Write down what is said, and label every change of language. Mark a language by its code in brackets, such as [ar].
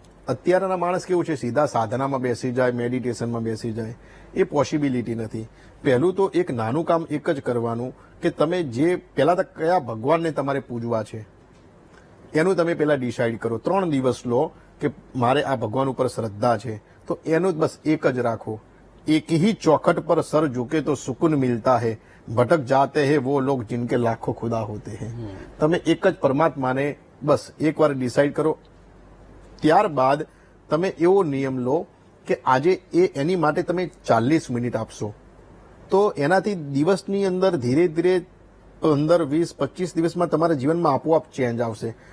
[gu] અત્યારના માણસ કેવું છે, સીધા સાધનામાં બેસી જાય, મેડિટેશનમાં બેસી જાય, એ પોસિબિલિટી નથી. પહેલું તો એક નાનું કામ એક જ કરવાનું કે તમે જે પહેલા તો કયા ભગવાનને તમારે પૂજવા છે એનું તમે પહેલા ડિસાઈડ કરો. 3 દિવસ લો કે મારે આ ભગવાન ઉપર શ્રદ્ધા છે, તો એનું બસ એક જ રાખો. [hi] एक ही चौखट पर सर झुके तो सुकून मिलता है, भटक जाते हैं वो लोग जिनके लाखों खुदा होते हैं. [gu] તમે એક જ પરમાત્માને બસ એકવાર ડિસાઈડ કરો. ત્યારબાદ તમે એવો નિયમ લો કે આજે એની માટે તમે 40 મિનિટ આપશો, તો એનાથી દિવસની અંદર ધીરે ધીરે 15, 20, 25 દિવસમાં તમારા જીવનમાં આપોઆપ ચેન્જ આવશે.